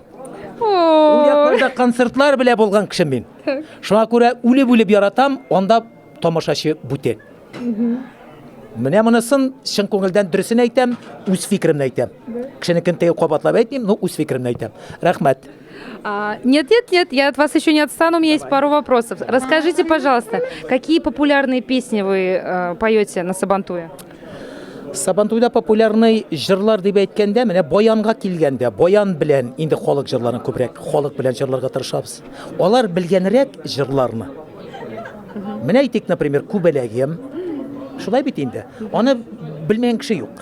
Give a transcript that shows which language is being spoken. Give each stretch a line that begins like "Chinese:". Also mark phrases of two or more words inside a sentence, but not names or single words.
Tatar: Ул якларда концертлар белә булган кеше мин. Шуңа күрә үлеп яратам, анда тамашачы бүтән. Менә монысын чын күңелдән дөресен әйтәм, үз фикеремне әйтәм. Кешенекен тәгә кабатлап әйтмим, но үз фикеремне әйтәм. Рәхмәт.
Russian: Нет, я от вас еще не отстану, у меня есть пару вопросов. Расскажите, пожалуйста, какие популярные песни вы поете на Сабантуе?
Tatar: Сабантуйда популярный җырлар дип әйткәндә, менә баянга килгәндә, баян белән инде халык җырларын күбрәк, халык белән җырларга тырышабыз. Алар белгәнрәк җырларны. Менә әйтик, например, Күбәләгем. Шулай бит инде. Аны белмәгән кеше юк.